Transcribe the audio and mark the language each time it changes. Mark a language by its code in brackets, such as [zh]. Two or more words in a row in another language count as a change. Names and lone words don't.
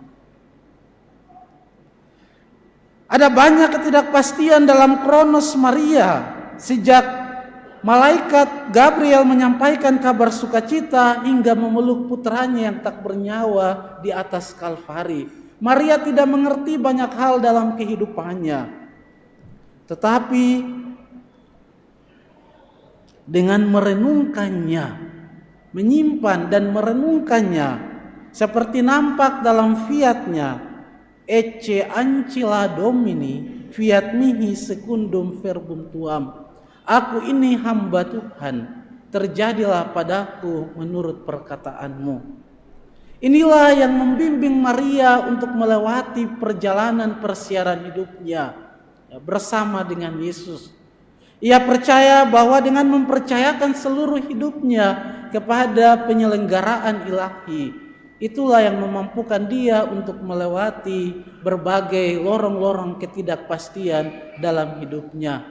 [id] Ada banyak ketidakpastian dalam kronos Maria sejak malaikat Gabriel menyampaikan kabar sukacita hingga memeluk putranya yang tak bernyawa di atas Kalvari. Maria tidak mengerti banyak hal dalam kehidupannya. Tetapi dengan merenungkannya, menyimpan dan merenungkannya, seperti nampak dalam fiatnya, [la] Ecce ancilla Domini, fiat mihi secundum verbum tuam. [id] Aku ini hamba Tuhan, terjadilah padaku menurut perkataanmu. Inilah yang membimbing Maria untuk melewati perjalanan persiaran hidupnya bersama dengan Yesus. Ia percaya bahwa dengan mempercayakan seluruh hidupnya kepada penyelenggaraan ilahi, itulah yang memampukan dia untuk melewati berbagai lorong-lorong ketidakpastian dalam hidupnya.